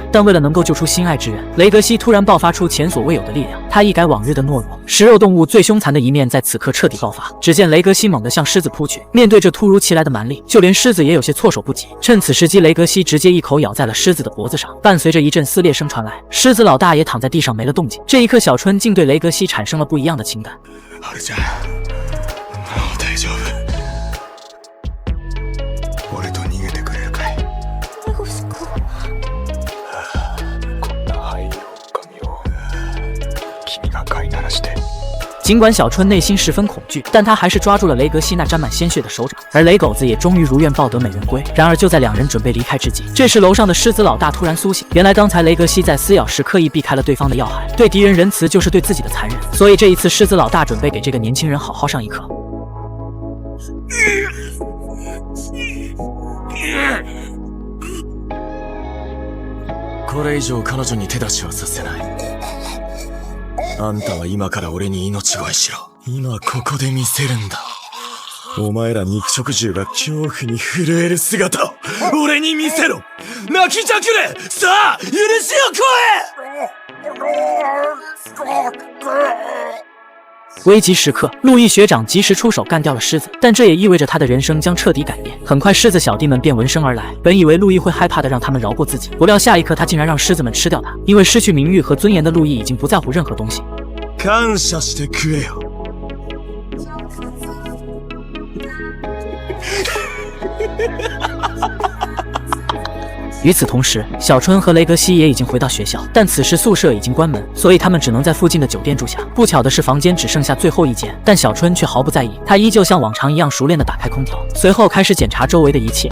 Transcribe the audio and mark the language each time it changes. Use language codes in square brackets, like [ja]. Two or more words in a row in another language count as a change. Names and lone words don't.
[zh] 但为了能够救出心爱之人，雷格西突然爆发出前所未有的力量，他一改往日的懦弱，食肉动物最凶残的一面在此刻彻底爆发。只见雷格西猛地向狮子扑去，面对这突如其来的蛮力，就连狮子也有些措手不及。趁此时机，雷格西直接一口咬在了狮子的脖子上，伴随着一阵撕裂声传来，狮子老大也躺在地上没了动静。这一刻，小春竟对雷格西产生了不一样的情感。 [ja] 春ちゃん、もう大丈夫。俺と逃げてくれるかい。こんな灰色狼を君が飼いならして。 [zh] 尽管小春内心十分恐惧，但他还是抓住了雷格西那沾满鲜血的手掌，而雷狗子也终于如愿抱得美人归。然而就在两人准备离开之际，这时楼上的狮子老大突然苏醒，原来刚才雷格西在撕咬时刻意避开了对方的要害，对敌人仁慈就是对自己的残忍，所以这一次狮子老大准备给这个年轻人好好上一课。 [ja] これ以上彼女に手出しはさせない。あんたは今から俺に命乞いしろ。今ここで見せるんだ。お前ら肉食獣が恐怖に震える姿を俺に見せろ。泣きじゃくれ。さあ許しを請え。 [zh] 危急时刻，路易学长及时出手干掉了狮子，但这也意味着他的人生将彻底改变。很快，狮子小弟们便闻声而来。本以为路易会害怕的让他们饶过自己，不料下一刻他竟然让狮子们吃掉他。因为失去名誉和尊严的路易已经不在乎任何东西。 [ja] 感謝してくれよ。 [zh] 与此同时，小春和雷格西也已经回到学校，但此时宿舍已经关门，所以他们只能在附近的酒店住下。不巧的是，房间只剩下最后一间，但小春却毫不在意，他依旧像往常一样熟练地打开空调，随后开始检查周围的一切。